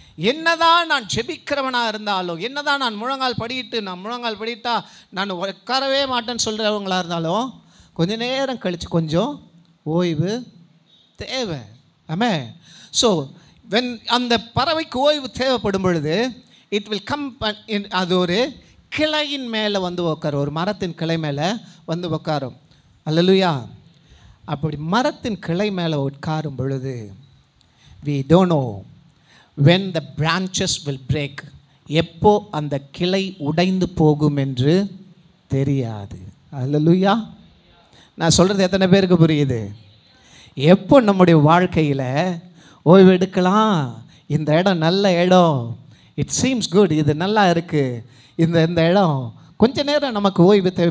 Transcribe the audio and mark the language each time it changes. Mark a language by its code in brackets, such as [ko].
[ta] என்னதான் நான் ஜெபிக்கிறவனாக இருந்தாலும், என்னதான் நான் முழங்கால் படிட்டா நான் உட்காரவே மாட்டேன்னு சொல்கிறவங்களாக இருந்தாலும், கொஞ்ச நேரம் கழித்து கொஞ்சம் ஓய்வு தேவை. ஆமென். ஸோ வென் அந்த பறவைக்கு ஓய்வு தேவைப்படும் பொழுது [en] it will come, [ta] அது ஒரு கிளையின் மேலே வந்து உட்காரும், ஒரு மரத்தின் கிளை மேலே வந்து உட்காரும். அல்லேலூயா. அப்படி மரத்தின் கிளை மேலே உட்காரும் பொழுது [en] we don't know when the branches will break. [ta] எப்போ அந்த கிளை உடைந்து போகும் என்று தெரியாது. அல்லேலூயா. நான் சொல்கிறது எத்தனை பேருக்கு புரியுது? எப்போ நம்முடைய வாழ்க்கையில் ஓய்வு எடுக்கலாம், இந்த இடம் நல்ல இடம், [en] it seems good, [ta] இது நல்லா இருக்குது, இந்த இடம் கொஞ்ச நேரம் நமக்கு ஓய்வு தேவை.